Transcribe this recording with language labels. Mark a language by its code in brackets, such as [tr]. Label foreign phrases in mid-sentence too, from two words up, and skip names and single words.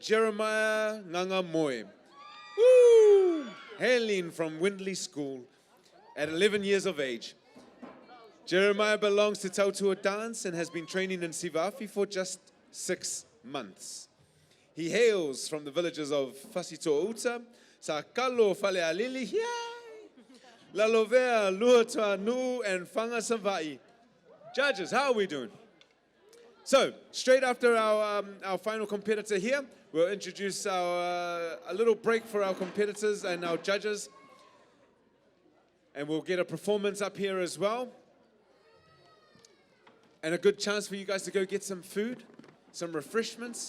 [en] Jeremiah Nganga Moy. Woo! Hailing from Windley School at 11 years of age. Jeremiah belongs to Tautua Dance and has been training in Siva Afi for just 6 months. He hails from the villages of Fasito'uta, Sakalo Falealili, Lalovea, Luatua Nu, and Whanga Savai. Judges, how are we doing? So, straight after our final competitor here, we'll introduce a little break for our competitors and our judges. And we'll get a performance up here as well. And a good chance for you guys to go get some food, some refreshments.